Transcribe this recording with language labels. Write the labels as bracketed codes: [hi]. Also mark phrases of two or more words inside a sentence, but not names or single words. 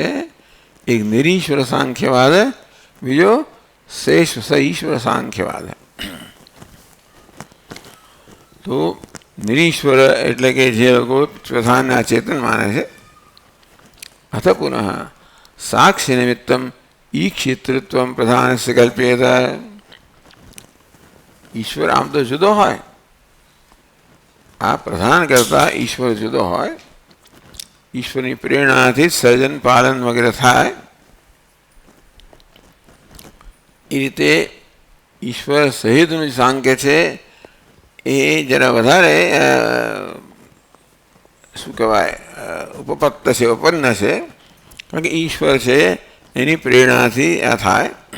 [gu] એક નિરીશ્વર સાંખ્યવાદ, બીજો ઈશ્વર સાંખ્યવાદ. તો નિરીશ્વર એટલે કે જે લોકો પ્રધાનના ચેતન માને છે. [sa] अथ पुनः साक्षी निमित्तम ईक्षितृत्वं प्रधानस्य कल्प्येत। [gu] ઈશ્વર આમ તો જુદો હોય, આ પ્રધાન કરતા ઈશ્વર જુદો હોય, ईश्वરની પ્રેરણાથી સર્જન પાલન વગેરે થાય. એ રીતે ઈશ્વર સહિતનું જે સાંખ્ય છે એ જરા વધારે શું કહેવાય ઉપપત્ત છે, ઉપન્ન છે, કારણ કે ઈશ્વર છે એની પ્રેરણાથી આ થાય.